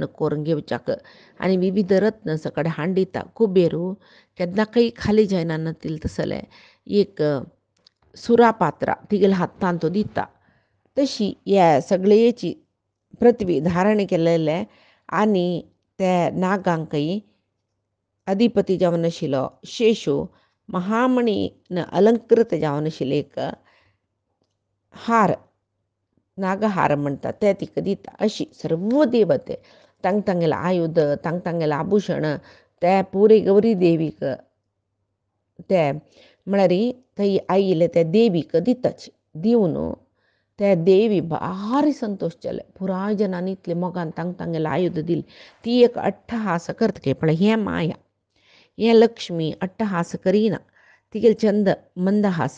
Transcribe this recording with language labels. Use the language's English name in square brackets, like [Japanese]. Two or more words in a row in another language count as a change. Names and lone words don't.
[Konkani] करून घेवच्याक आनी विविध रत्न सकड हांडिता कुबेरू केन्नाकय खाली जायना नातील तसले एक सुरापात्रा तिगेल्या हातांत तो दिता तशी ह्या सगळेची पृथ्वी धारण केलेले आनी ते नागांकय अधिपती जावन आशिल्लो शेषू महामणीन अलंकृत जावन आशिल्ले एक हार नागहार म्हणटा ते तिका दिता अशी सर्व देवते ತಂಗ್ ಆಯುಧ ತಂಗ್ आभूषण त्या पुरे गौरी देवीक त्या म्हळ्यार थंय आईले त्या देवीक दिताची दिवन त्या देवी भारी संतोश जाले. पुराय जनांनी इतले मोगान तांगेले आयुध दिले. ती एक अट्टहास करतके पण हें माया हें लक्ष्मी अट्टहास करिना तिगेल चंद मंदहास